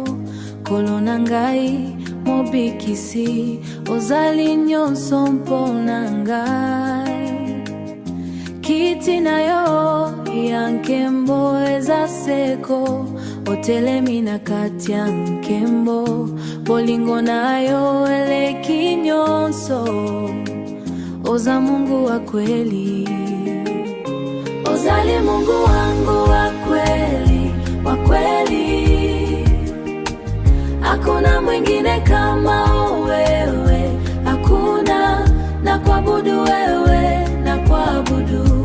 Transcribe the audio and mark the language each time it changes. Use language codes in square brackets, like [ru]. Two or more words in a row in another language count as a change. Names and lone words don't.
[ln] Kolo na ngai mobikisi, ozali nyonso mpona ngai. Kiti na yo ya nkembo eza seko, otelemi na kati ya nkembo. Bolingo na yo eleki nyonso, oza [sw] Mungu wa kweli. Ozali Mungu wangu wa kweli, wa kweli. Hakuna mwingine kama wewe, hakuna. Na kuabudu wewe, na kuabudu.